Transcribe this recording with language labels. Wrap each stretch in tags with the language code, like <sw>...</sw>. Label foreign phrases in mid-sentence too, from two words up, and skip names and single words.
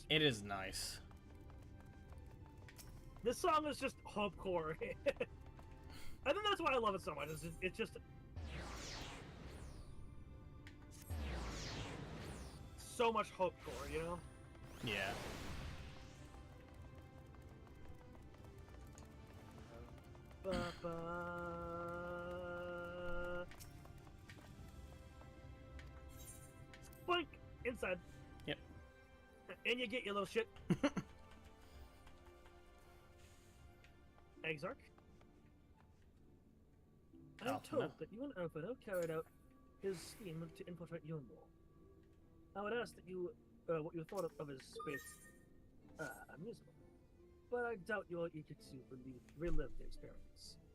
<en>It is nice. this song is just hopecore. I think that's why I love it so much. It's just so much hopecore, you know? Yeah. Ba-ba. Boink! Inside. Yep. And you get your little shit. Exarch? I'm Oh, told no. that you and Alfredo carried out his scheme to infiltrate Yulmor. I would ask that you, what you thought of his space amusement, but I doubt you are eager to relive the experience.</en>